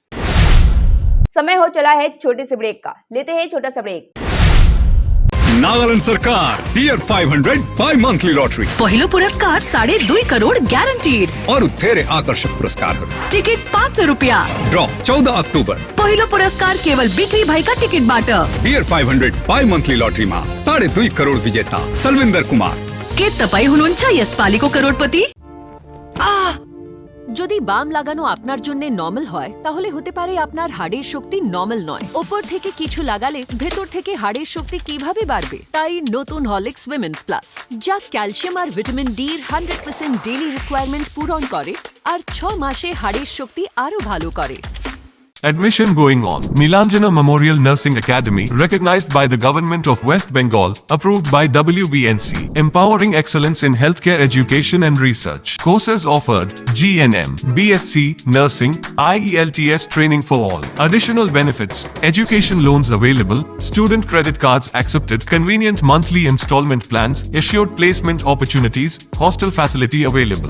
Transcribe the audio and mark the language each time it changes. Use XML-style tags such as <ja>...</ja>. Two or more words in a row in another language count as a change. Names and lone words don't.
<hi>समय हो चला है छोटे से ब्रेक का, लेते हैं छोटा सा ब्रेक। नागालैंड सरकार टियर 500 बाय मंथली लॉटरी</hi> <ne>पहिलो पुरस्कार 2.5 करोड़ ग्यारंटीड</ne> <hi>और तेरे आकर्षक पुरस्कार</hi> <ne>टिकट 500 रुपया ड्रॉ 14 अक्टूबर। पहिलो पुरस्कार केवल बिक्री भएका टिकट बाट।</ne> <hi>टियर 500 बाय मंथली लॉटरी में 2.5 करोड़ विजेता सलविंदर कुमार।</hi> <ne>के तपाई हुनुहुन्छ यस पालीको करोड़पति?</ne> <bn>যদি বাম লাগানো আপনার জন্য নরমাল হয় তাহলে হতে পারে আপনার হাড়ের শক্তি নরমাল নয়। উপর থেকে কিছু লাগালে ভেতর থেকে হাড়ের শক্তি কিভাবে বাড়বে? তাই নতুন হরলিক্স উইমেন্স প্লাস, যা ক্যালসিয়াম আর ভিটামিন ডি এর 100%</bn> <en>daily requirement</en> <bn>পূরণ করে আর 6 মাসে হাড়ের শক্তি আরো ভালো করে।</bn> <en>Admission going on. Nilanjana Memorial Nursing Academy, recognized by the Government of West Bengal, approved by WBNC, empowering excellence in healthcare education and research. Courses offered: GNM, BSc, Nursing, IELTS training for all. Additional benefits: education loans available, student credit cards accepted, convenient monthly installment plans, assured placement opportunities, hostel facility available.</en>